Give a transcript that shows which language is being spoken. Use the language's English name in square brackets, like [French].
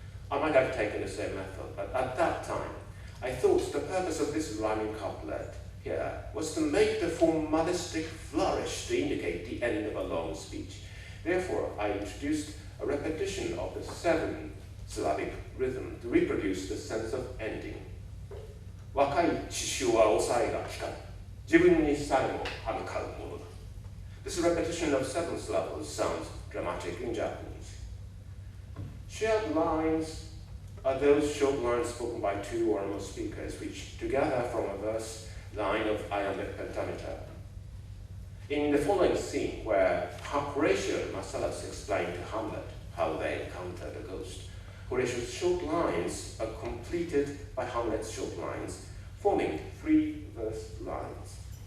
[English] I might have taken the same method, but at that time, I thought the purpose of this rhyming couplet here was to make the formalistic flourish to indicate the end of a long speech. Therefore, I introduced a repetition of the 7-syllabic rhythm to reproduce the sense of ending. [Japanese] 若い血潮は抑えが効かぬ。自分にさえも歯向かうものだ。 [English] This repetition of 7 syllables sounds dramatic in Japanese. Shared lines are those short lines spoken by 2 or more speakers, which together form a verse line of iambic pentameter. In the following scene, where Horatio and Marcellus explain to Hamlet how they encounter the ghost, Horatio's short lines are completed by Hamlet's short lines, forming 3 verse lines.